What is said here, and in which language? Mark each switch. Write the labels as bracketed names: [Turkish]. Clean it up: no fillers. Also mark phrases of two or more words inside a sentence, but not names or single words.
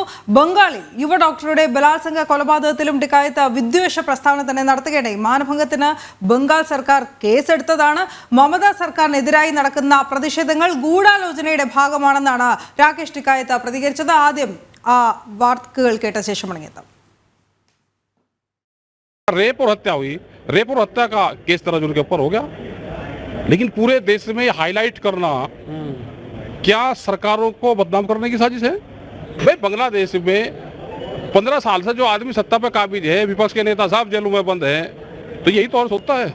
[Malayalam] ബംഗാളിൽ യുവ ഡോക്ടറുടെ ബലാത്സംഗ കൊലപാതകത്തിലും ടിക്കായത്ത് വിദ്വേഷ പ്രസ്താവന തന്നെ നടത്തുകയുണ്ടായി. മാനഭംഗത്തിന് ബംഗാൾ സർക്കാർ കേസെടുത്തതാണ്. മമതാ സർക്കാരിനെതിരായി നടക്കുന്ന പ്രതിഷേധങ്ങൾ ഗൂഢാലോചനയുടെ ഭാഗമാണെന്നാണ് രാകേഷ് ടിക്കായത്ത് പ്രതികരിച്ചത്. ആദ്യം ആ വാർത്തകൾ കേട്ട ശേഷം മടങ്ങിയെത്താം. [Hindi] रेप और हत्या का केस दर्ज उनके ऊपर हो गया, लेकिन पूरे देश में हाईलाइट करना क्या सरकारों को बदनाम करने की साजिश है? भाई बांग्लादेश में 15 साल से जो आदमी सत्ता पे काबिज है, विपक्ष के नेता साहब जेलों में बंद हैं, तो यही तो और सोचता है।